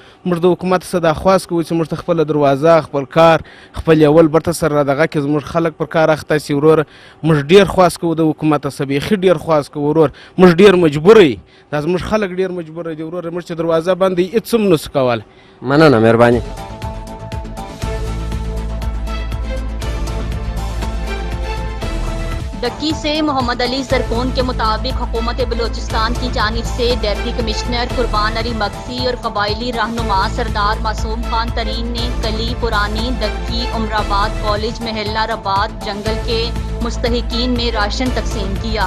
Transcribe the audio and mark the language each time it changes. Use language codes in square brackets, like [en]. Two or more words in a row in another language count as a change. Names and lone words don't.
[ps] موږ د حکومت څخه دا خواست کوو چې موږ ته خپله دروازه، خپل کار، خپل یول برته سره را دغه کړي، زموږ خلک پر کار اخته سي ورور. موږ ډېر خواست کوو د حکومت څخه، بیخي ډېر خواست کوو ورور، موږ ډېر مجبوره یو، دا زموږ خلک ډېر مجبوره دي ورور، موږ چې دروازه بنده وي هېڅ هم نسو کولی. مننه، مهرباني. [ur] ڈکی سے محمد علی جرکون کے مطابق حکومت بلوچستان کی جانب سے ڈپٹی کمشنر قربان علی مکسی اور قبائلی رہنما سردار معصوم خان ترین نے کلی، پرانی، دکی، عمرآباد کالج، محلہ رباد جنگل کے مستحقین میں راشن تقسیم کیا.